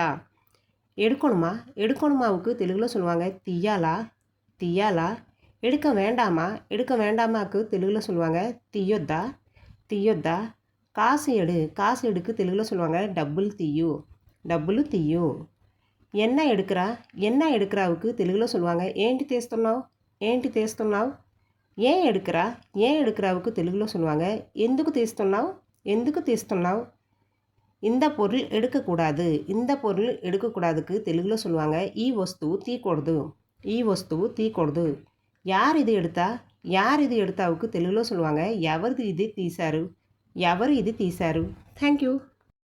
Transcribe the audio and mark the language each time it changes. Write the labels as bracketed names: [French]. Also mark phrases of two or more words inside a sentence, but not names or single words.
[Tamil] எடுக்கணுமாவுக்கு தெலுங்கில் சொல்லுவாங்க தியாலா. தியாலா எடுக்க வேண்டாமாக்கு தெலுங்கில் சொல்லுவாங்க தியொத்தா. தியொத்தா காசு எடுக்கு தெலுங்கில் சொல்லுவாங்க டபுள் தியு. டபுள் தியு ఎన్న எடுக்கிறாவுக்கு தெலுங்கில் சொல்லுவாங்க [Telugu] ఏంటి తీస్తున్నావు. ఏంటి తీస్తున్నావు. [Tamil] ஏன் எடுக்கிறாவுக்கு தெலுங்கில் சொல்லுவாங்க [Telugu] ఎందుకు తీస్తున్నావు. ఎందుకు తీస్తున్నావు. [Tamil] இந்த பொருள் எடுக்கக்கூடாதுக்கு தெலுங்கில் சொல்லுவாங்க [Telugu] ఈ వస్తువు తీయకూడదు. ఈ వస్తువు తీయకూడదు. [Tamil] யார் இது எடுத்தாவுக்கு தெலுங்கில் சொல்லுவாங்க [Telugu] ఎవరు ఇది తీశారు. [English] Thank you.